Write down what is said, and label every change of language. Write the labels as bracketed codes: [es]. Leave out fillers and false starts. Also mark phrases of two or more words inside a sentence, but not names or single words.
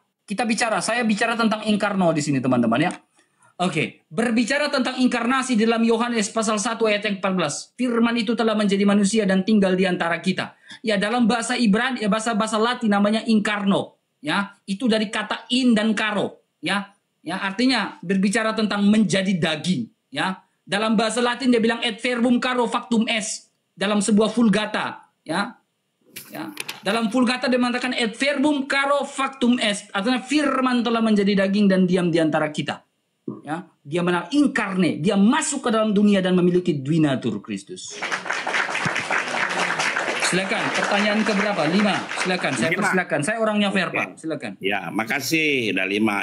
[id] Saya bicara tentang inkarno di sini, teman-teman, ya. Oke, berbicara tentang inkarnasi dalam Yohanes pasal 1 ayat yang 14. Firman itu telah menjadi manusia dan tinggal di antara kita. Ya, dalam bahasa Ibrani, bahasa Latin namanya inkarno, ya. Itu dari kata in dan karo, ya. Ya, artinya berbicara tentang menjadi daging, ya. Dalam bahasa Latin dia bilang [la] et verbum caro factum est [id] dalam sebuah vulgata, ya. Ya. Dalam Vulgata dia mengatakan [la] et verbum caro factum est, [id] artinya firman telah menjadi daging dan diam di antara kita. Ya, dia inkarne, dia masuk ke dalam dunia dan memiliki dwinatur Kristus. Silakan, pertanyaan keberapa? 5. Silakan, saya persilakan. Saya orangnya fair, Pak. Silakan. Ya, makasih. Udah 5.